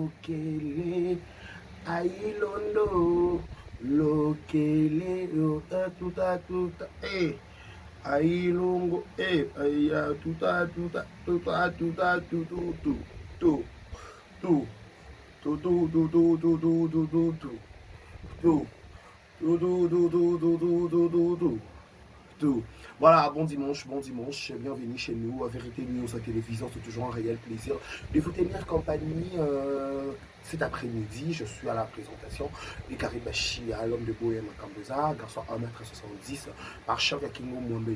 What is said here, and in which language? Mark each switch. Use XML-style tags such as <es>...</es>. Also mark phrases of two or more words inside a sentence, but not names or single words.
<fr>lokele ailondo lokele yo tuta tuta ailongo aya tuta tuta tuta tuta tu tu tu tu tu tu tu tu tu tu tu tu tu tu tu do do do do do do do do do do. Voilà, bon dimanche, bienvenue chez nous. Vérité News à télévision, c'est toujours un réel plaisir de vous tenir compagnie cet après-midi. Je suis à la présentation du Karibashi à l'homme de Bohème à Kamboza, garçon 1m70, par choc à Kingo Mwembe.</fr>